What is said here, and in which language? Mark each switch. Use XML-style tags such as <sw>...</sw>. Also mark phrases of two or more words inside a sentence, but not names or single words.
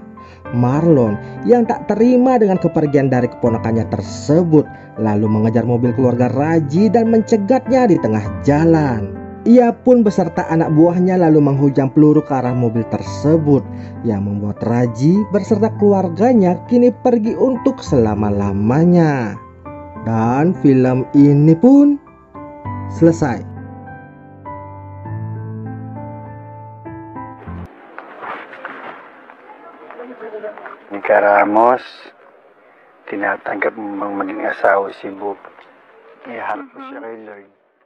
<id>Marlon yang tak terima dengan kepergian dari keponakannya tersebut lalu mengejar mobil keluarga Raji dan mencegatnya di tengah jalan. Ia pun beserta anak buahnya lalu menghujam peluru ke arah mobil tersebut yang membuat Raji beserta keluarganya kini pergi untuk selama-lamanya. Dan film ini pun selesai.</id> <tl>Nika Ramos, tinatanggap mo mang maging asawa si Bob. Iharap ko siya kay Lord.</tl>